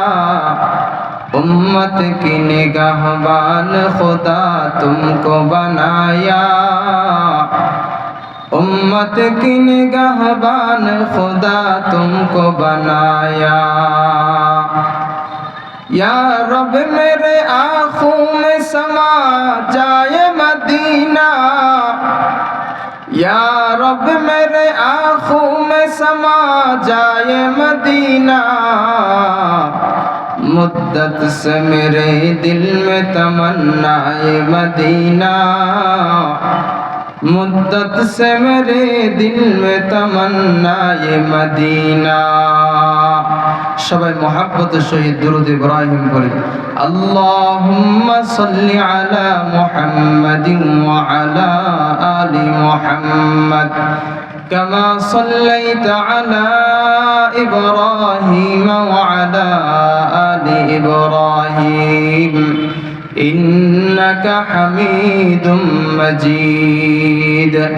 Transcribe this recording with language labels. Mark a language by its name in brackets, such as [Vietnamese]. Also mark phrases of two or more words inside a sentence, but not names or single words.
[Urdu] امت کی نگہبان خدا تم کو بنایا امت کی نگہبان خدا تم کو بنایا یا رب میرے آنکھوں میں سما جائے مدینہ یا رب میرے آنکھوں میں سما جائے مدینہ مدت سے میرے دل میں تمنا مدینہ مدت سے میرے دل میں تمنا مدینہ [Bangla] সবাই মোহাব্বতের সহিত দুরূদ ইব্রাহিম বলি [Arabic] اللهم صل على محمد وعلى آل محمد كما صليت على إبراهيم وعلى آل إبراهيم إنك حميد مجيد